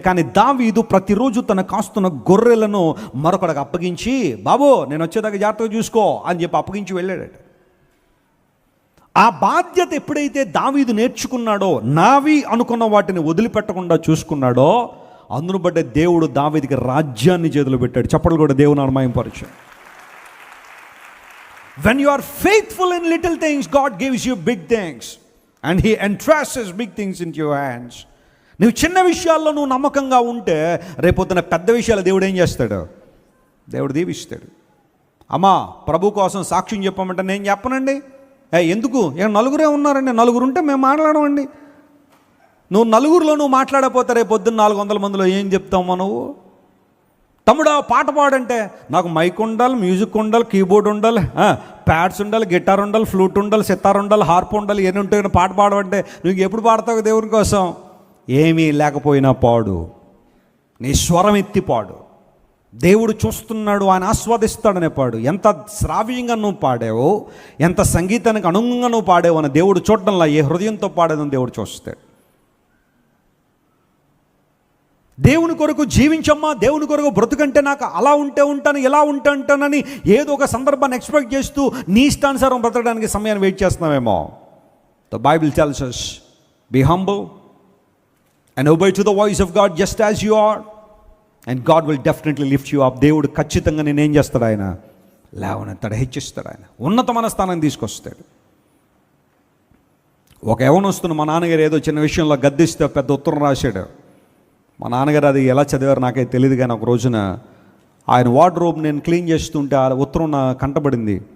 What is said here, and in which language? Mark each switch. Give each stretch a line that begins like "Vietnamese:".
Telugu: కానీ దావీదు ప్రతిరోజు తన కాస్తున్న గొర్రెలను మరొకడికి అప్పగించి, బాబు నేను వచ్చేదాకా జాగ్రత్తగా చూసుకో అని చెప్పి అప్పగించి వెళ్ళాడట. ఆ బాధ్యత ఎప్పుడైతే దావీదు నేర్చుకున్నాడో, నావి అనుకున్న వాటిని వదిలిపెట్టకుండా చూసుకున్నాడో, అందును బట్టే దేవుడు దావీదుకి రాజ్యాన్ని చేతులు పెట్టాడు. చప్పట్లు కూడా దేవుని అనుమయంపరచు.
English: When you are faithful in little things, God gives you big things and He entrusts big things into your hands.
Telugu: నువ్వు చిన్న విషయాల్లో నువ్వు నమ్మకంగా ఉంటే రేపొద్దున పెద్ద విషయాలు దేవుడు ఏం చేస్తాడు? దేవుడు దీవిస్తాడు. అమ్మా ప్రభు కోసం సాక్ష్యం చెప్పమంటే నేను చెప్పనండి. ఎందుకు? నలుగురే ఉన్నారండి, 4 ఉంటే మేము మాట్లాడమండి. నువ్వు 4లో నువ్వు మాట్లాడకపోతే రేపొద్దున 400 మందిలో ఏం చెప్తావు నువ్వు? తమ్ముడు పాట పాడంటే నాకు మైక్ ఉండాలి, మ్యూజిక్ ఉండాలి, కీబోర్డ్ ఉండాలి, ప్యాడ్స్ ఉండాలి, గిటార్ ఉండాలి, ఫ్లూట్ ఉండాలి, సితార్ ఉండాలి, హార్ప్ ఉండాలి, ఎన్ని ఉంటాయి. పాట పాడమంటే నువ్వు ఎప్పుడు పాడతావు దేవుని కోసం? ఏమీ లేకపోయినా పాడు, నీ స్వరం ఎత్తి పాడు. దేవుడు చూస్తున్నాడు, ఆయన ఆస్వాదిస్తాడనే పాడు. ఎంత శ్రావ్యంగా నువ్వు పాడావో, ఎంత సంగీతానికి అనుగుణంగా నువ్వు పాడావో అని దేవుడు చూడడంలా, ఏ హృదయంతో పాడేదని దేవుడు చూస్తాడు. దేవుని కొరకు జీవించమ్మా, దేవుని కొరకు బ్రతుకంటే నాకు అలా ఉంటే ఉంటాను, ఇలా ఉంటే ఉంటానని ఏదో ఒక సందర్భాన్ని ఎక్స్పెక్ట్ చేస్తూ నీ ఇష్టానుసారం బ్రతకడానికి సమయాన్ని wait చేస్తున్నామేమో.
English: The Bible tells us, be humble and obey to the voice of God just as you are and God will definitely lift you up.
Telugu: దేవుడు ఖచ్చితంగా నేను ఏం చేస్తాడు? ఆయన లేవనెత్తాడు, హెచ్చిస్తాడు, ఆయన ఉన్నతమైన స్థానాన్ని తీసుకొస్తాడు. ఒక యవనస్తును మా నాన్నగారు ఏదో చిన్న విషయంలో గద్దిస్తే పెద్ద ఉత్తరం రాశాడు. మా నాన్నగారు అది ఎలా చదివారు నాకైతే తెలియదు, కానీ ఒక రోజున ఆయన వార్డ్రోబ్ నేను క్లీన్ చేస్తుంటే ఆ ఉత్తరం నా కంటపడింది.